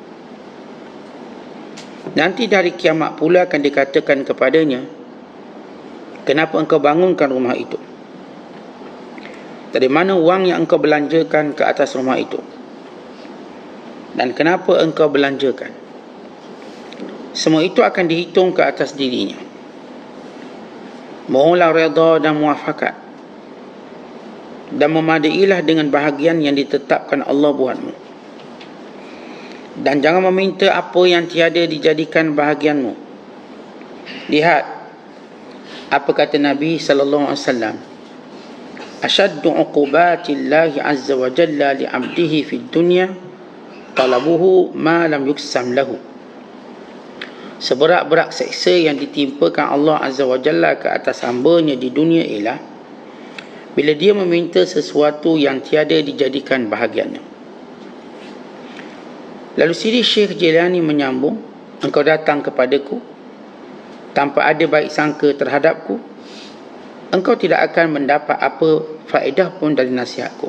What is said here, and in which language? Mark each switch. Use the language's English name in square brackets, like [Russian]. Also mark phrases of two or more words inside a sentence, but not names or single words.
[Malay] Nanti dari kiamat pula akan dikatakan kepadanya, kenapa engkau bangunkan rumah itu? Dari mana wang yang engkau belanjakan ke atas rumah itu? Dan kenapa engkau belanjakan? Semua itu akan dihitung ke atas dirinya. Mohonlah redha dan muafakat, dan memadailah dengan bahagian yang ditetapkan Allah buatmu. Dan jangan meminta apa yang tiada dijadikan bahagianmu. Lihat apa kata Nabi [Arabic] صلى الله عليه وسلم، أشد عقوبات الله عز وجل لعبده في الدنيا طلبه ما لم يقسم له. [Malay] Seberat-berat seksa yang ditimpakan Allah [Arabic] عز وجل [Malay] ke atas hamba-Nya di dunia ialah bila dia meminta sesuatu yang tiada dijadikan bahagiannya. Lalu Siri Syekh Jilani menyambung, engkau datang kepadaku tanpa ada baik sangka terhadapku, engkau tidak akan mendapat apa faedah pun dari nasihatku.